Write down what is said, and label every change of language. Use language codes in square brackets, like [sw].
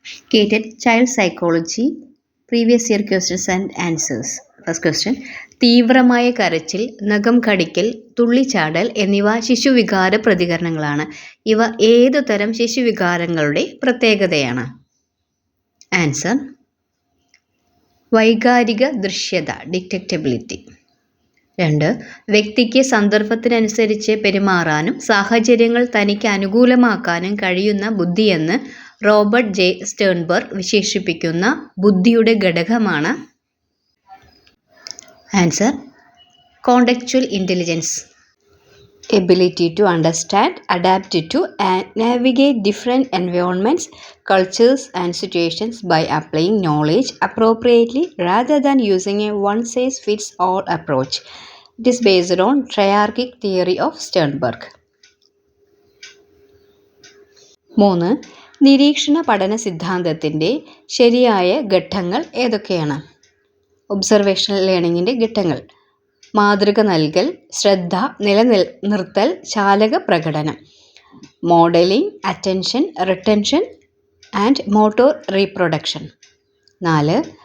[en] Gated Child Psychology Previous Year Questions and Answers. First question. [ml] തീവ്രമായ കരച്ചിൽ, നഖം കടിക്കൽ, തുള്ളിച്ചാടൽ എന്നിവ ശിശുവികാര പ്രതികരണങ്ങളാണ്. ഇവ ഏതു തരം ശിശുവികാരങ്ങളുടെ പ്രത്യേകതയാണ്? ആൻസർ വൈകാരിക ദൃശ്യത, ഡിറ്റക്റ്റബിലിറ്റി. 2. വ്യക്തിക്ക് സന്ദർഭത്തിനനുസരിച്ച് പെരുമാറാനും സാഹചര്യങ്ങൾ തനിക്ക് അനുകൂലമാക്കാനും കഴിയുന്ന ബുദ്ധിയെന്ന് റോബർട്ട് ജെ സ്റ്റേൺബർഗ് വിശേഷിപ്പിക്കുന്ന ബുദ്ധിയുടെ ഘടകമാണ്? [en] Answer contextual intelligence. Ability to understand, adapt to and navigate different environments, cultures and situations by applying knowledge appropriately rather than using a one-size-fits-all approach. It is based on triarchic theory of Sternberg. 3. [ml] നിരീക്ഷണ പഠന സിദ്ധാന്തത്തിൻ്റെ ശരിയായ ഘട്ടങ്ങൾ ഏതൊക്കെയാണ്? Observational ലേണിങ്ങിൻ്റെ ഘട്ടങ്ങൾ: മാതൃക നൽകൽ, ശ്രദ്ധ നിലനിർത്തൽ, ചാലക പ്രകടനം. [en] Modelling, attention, retention and motor reproduction. 4.